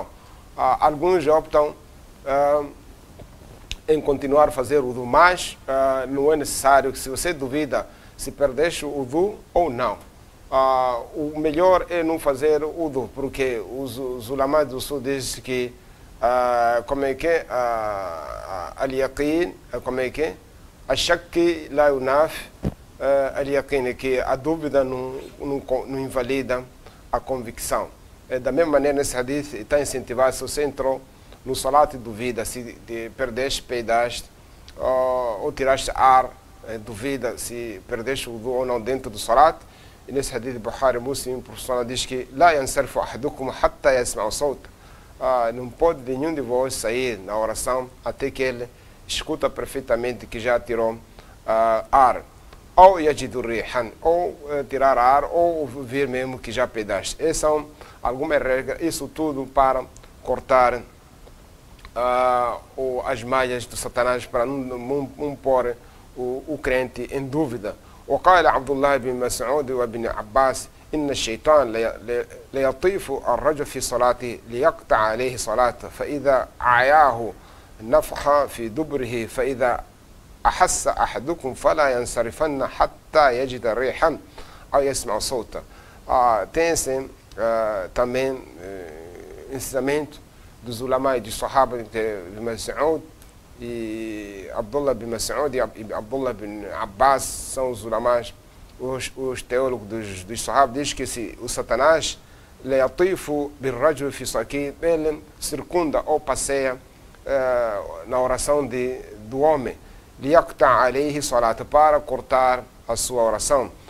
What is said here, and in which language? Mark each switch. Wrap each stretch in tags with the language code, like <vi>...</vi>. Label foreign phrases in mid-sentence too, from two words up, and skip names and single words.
<pt>Alguns optam em continuar a fazer o wudu, mas não é necessário, que se você duvida se perdeste o wudu ou não, o melhor é não fazer o wudu, porque os ulamas do sul dizem que como é que al-yaqin, como é que</pt> <ar>الشك لا ينافي اليقين,</ar> <pt>que a dúvida não invalida a convicção. Da mesma maneira, nesse hadith está incentivado, se você entrou no salat e duvida se perdeste, peidaste, ou tiraste ar, duvida se perdeste o wudu ou não dentro do salat. E nesse hadith de Bukhari Muslim, o professor diz que</pt> <ar>لا ينصرف أحدكم حتى يسمع صوت,</ar> <pt>não pode nenhum de vós sair na oração até que ele escuta perfeitamente que já tirou ar, ou</pt> <ar>يجد ريحا,</ar> <pt>ou tirar ar, ou ver mesmo que já peidaste. Essas são algumas regras, isso tudo para cortar as malhas do Satanás, para não pôr o crente em dúvida.</pt> <ar>وقال عبد الله بن مسعود وابن عباس إن الشيطان ليطيف الرجل في صلاته ليقطع عليه صلاته, فإذا عياه نفخ في دبره, فإذا أحس أحدكم فلا ينصرفن حتى يجد ريحا أو يسمع صوتا.</ar> <pt>Tem também ensinamento dos ulama e dos sahaba de Mas'ud, e Abdullah bin Mas'ud e Abdullah bin Abbas são os ulamás, os teólogos dos Sahab, diz que o Satanás ele circunda ou passeia na oração do homem, para cortar a sua oração.</pt>